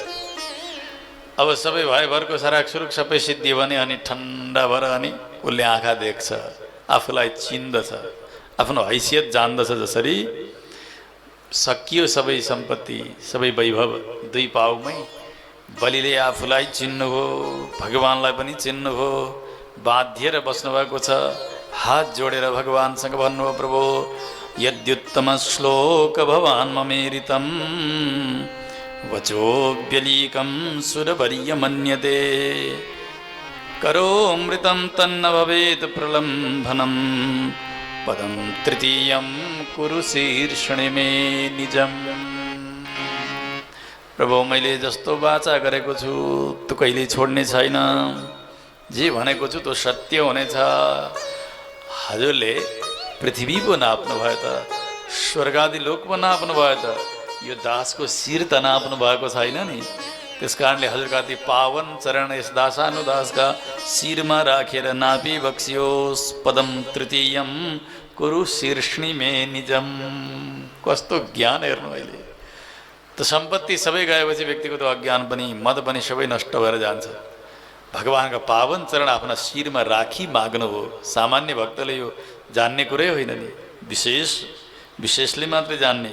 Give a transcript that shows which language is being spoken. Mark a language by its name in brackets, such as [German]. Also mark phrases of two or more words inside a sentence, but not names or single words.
[Nepali] अब सबै भाइभरको सराक सुरुक सबै सिद्धि भने अनि ठन्डा भएर अनि उसले आँखा देख्छ, आफूलाई चिन्दछ, आफ्नो हैसियत जान्दछ। जसरी सकियो सबै सम्पत्ति सबै वैभव 2 पाउमै। बलिले आफूलाई चिन्नुभयो, भगवान्लाई पनि चिन्नुभयो, बाँधिएर बस्नुभएको छ। हात जोडेर भगवान्सँग भन्नुभयो, [Sanskrit] प्रभु यद्युत्तम श्लोक भवान् ममेरितं वचोऽव्यलीकं सुरवर्य मन्यते करोमृतं तन्न भवेत् प्रलम्भनं पदं तृतीयं कुरु शीर्षणे मे निजम्। [Nepali] प्रभु मैले जस्तो वाचा गरेको छु त्यो कहिले छोड्ने छैन। जे भनेको छु त्यो सत्य हुनेछ। हजुरले पृथ्वी पो नाप्नु भयो त, स्वर्गादि लोक पो नाप्नु भयो त, यो दासको शिर त नाप्नु भएको छैन नि। त्यस कारणले हजुरका ती पावन चरण यस दासानुदासका शिरमा राखेर नापी बक्सियोस्। [Sanskrit] पदम तृतीयम कुरु शीर्षणी मे निजम। [Nepali] कस्तो ज्ञान हेर्नु अहिले। त सम्पत्ति सबै गएपछि व्यक्तिको त अज्ञान पनि मद पनि सबै नष्ट भएर जान्छ। भगवान्का पावन चरण आफ्ना शिरमा राखी माग्नु हो। सामान्य भक्तले यो जान्ने कुरै होइन नि, विशेषले मात्रै जान्ने।